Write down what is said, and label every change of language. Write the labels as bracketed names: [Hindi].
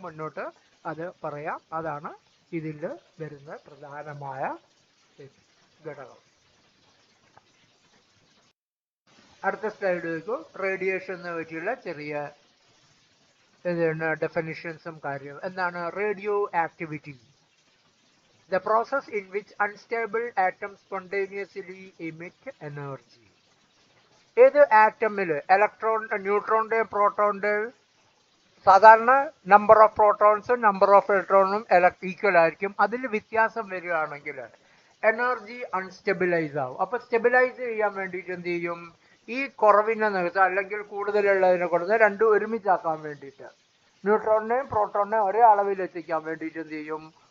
[Malayalam] മുന്നോട്ട് അത് പറയാം. അതാണ് ഇതിൽ വരുന്ന പ്രധാനമായ ഘടകം. അടുത്ത സ്ലൈഡ് നോക്കൂ. റേഡിയേഷനെ പറ്റിയുള്ള ചെറിയ ഡെഫിനിഷൻസും കാര്യം. എന്താണ് radio activity? [English] The process in which unstable atoms spontaneously emit energy. [Malayalam] ഏത് ആറ്റമില് ന്യൂട്രോണിന്റെയും പ്രോട്ടോണിന്റെയും സാധാരണ number of പ്രോട്ടോൺസും number of ഇലക്ട്രോണും equal ആയിരിക്കും. അതിൽ വ്യത്യാസം വരികയാണെങ്കിൽ എനർജി അൺസ്റ്റെബിലൈസ് ആവും. അപ്പൊ സ്റ്റെബിലൈസ് ചെയ്യാൻ വേണ്ടിയിട്ട് എന്ത് ചെയ്യും? ഈ കുറവിനെ നികത്താൻ അല്ലെങ്കിൽ കൂടുതലുള്ളതിനെ കൊടുത്ത് രണ്ടും ഒരുമിച്ചാക്കാൻ വേണ്ടിയിട്ട് ന്യൂട്രോണിനെയും പ്രോട്ടോണിനെയും ഒരേ അളവിൽ എത്തിക്കാൻ വേണ്ടിയിട്ട് എന്ത് ചെയ്യും?